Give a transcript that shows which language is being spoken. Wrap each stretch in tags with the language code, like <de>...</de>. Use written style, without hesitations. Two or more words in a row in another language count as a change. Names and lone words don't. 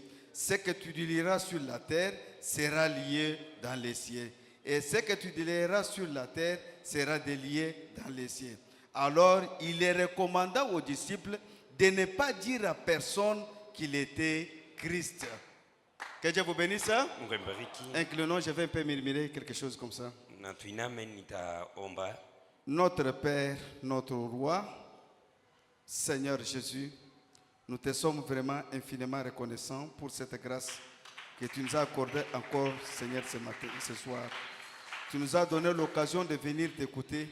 <fr>Ce que tu liras sur la terre sera lié dans les cieux. Et ce que tu liras sur la terre sera délié dans les cieux. Alors il les recommanda aux disciples de ne pas dire à personne qu'il était Christ. Que Dieu vous bénisse.</fr> <sw>Mungu ambariki.</sw> <fr>Inclinons, je vais un peu murmurer quelque chose comme ça.</fr> <sw>Na tuiname nitaomba.</sw> <fr>Notre Père, notre Roi, Seigneur Jésus, nous te sommes vraiment infiniment reconnaissants pour cette grâce que tu nous as accordée encore, Seigneur, ce soir. Tu nous as donné l'occasion de venir t'écouter.</fr>